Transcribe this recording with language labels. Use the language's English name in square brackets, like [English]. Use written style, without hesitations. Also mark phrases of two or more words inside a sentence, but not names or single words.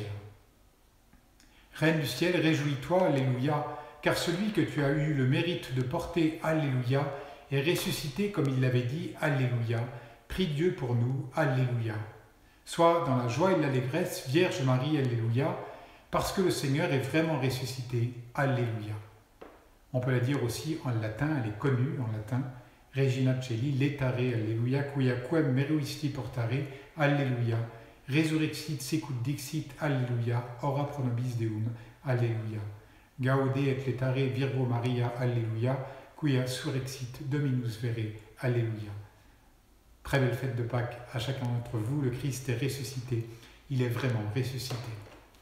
[French] Reine du ciel, réjouis-toi, Alléluia, car celui que tu as eu le mérite de porter Alléluia est ressuscité comme il l'avait dit, Alléluia. Prie Dieu pour nous, Alléluia. Sois dans la joie et l'allégresse, Vierge Marie, Alléluia, parce que le Seigneur est vraiment ressuscité, Alléluia. On peut la dire aussi en latin, elle est connue en latin, [Latin] Regina Coeli, letare, Alléluia, quia quem meruisti portare, Alléluia, resurrexit secut dixit, Alléluia, ora pro nobis Deum, Alléluia. Gaude et letare Virgo Maria, Alléluia, quia surrexit Dominus vere, Alléluia. [French] Très belle fête de Pâques à chacun d'entre vous, le Christ est ressuscité, il est vraiment ressuscité.